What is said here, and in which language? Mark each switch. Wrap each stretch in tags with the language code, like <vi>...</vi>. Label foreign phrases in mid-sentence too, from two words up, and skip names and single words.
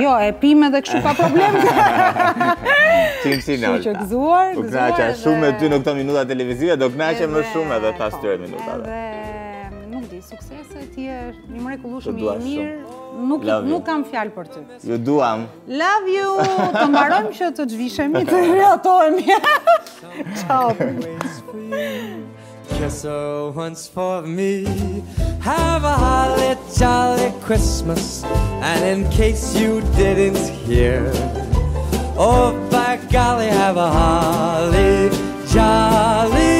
<sq>Jo, e pim edhe kështu pa problem. Kështu që gëzuar, Po kënaqa shumë me edhe- ty në këto minuta televizive, do kënaqem më shumë edhe pas këtyre minutave. Edhe, nuk di, suksese, ti je një mrekullueshëm Të i dua mirë,</sq> <en>Love you.</en> <sq>nuk kam fjalë për ty. Ju duam.</sq> <en>Love you!</en> <sq>Të mbarojmë që të zhvishemi, të rihatohemi. Ciao.</sq> <en>Kiss her once for me. Have a holly jolly Christmas. And in case you didn't hear, oh by golly, have a holly jolly</en>